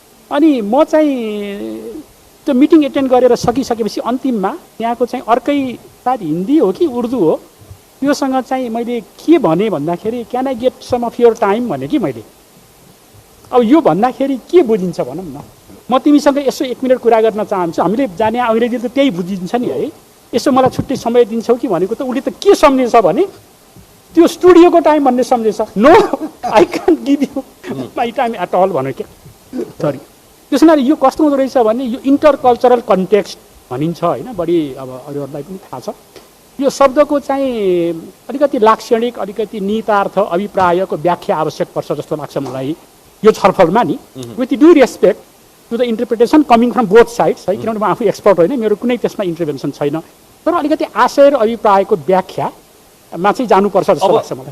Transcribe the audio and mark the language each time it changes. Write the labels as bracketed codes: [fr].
[ne] अनि म चाहिँ त्यो मिटिङ एटेन्ड गरेर सकिसकेपछि अन्तिममा त्यहाँको चाहिँ अर्कै सायद हिन्दी हो कि उर्दू हो त्योसँग चाहिँ मैले के भने भन्दाखेरि [en] can I get some of your time [ne] भने कि मैले। अब यो भन्दाखेरि के बुझिन्छ भनौँ न, म तिमीसँग यसो 1 मिनट कुरा गर्न चाहन्छु, हामीले जाने अङ्ग्रेजी त त्यही बुझिन्छ नि है, यसो मलाई छुट्टै समय दिन्छौ कि भनेको त उसले त के सम्झेछ भने त्यो स्टुडियोको टाइम भन्ने सम्झेछ। [en] no I can give you my time at all [ne] भन्यो क्या। सरी, त्यसो हुनाले यो कस्तो हुँदो रहेछ भने यो इन्टरकल्चरल कन्टेक्स्ट भनिन्छ होइन, बढी अब अरूहरूलाई पनि थाहा छ। यो शब्दको चाहिँ अलिकति लाक्षणिक, अलिकति निहितार्थ, अभिप्रायको व्याख्या आवश्यक पर्छ जस्तो लाग्छ मलाई यो छलफलमा नि। [en] with due respect to the interpretation coming from both sides [ne] है, किनभने म आफू एक्सपर्ट होइन, मेरो कुनै त्यसमा इन्टरभेन्सन छैन, तर अलिकति आशय र अभिप्रायको व्याख्यामा चाहिँ जानुपर्छ जस्तो लाग्छ मलाई।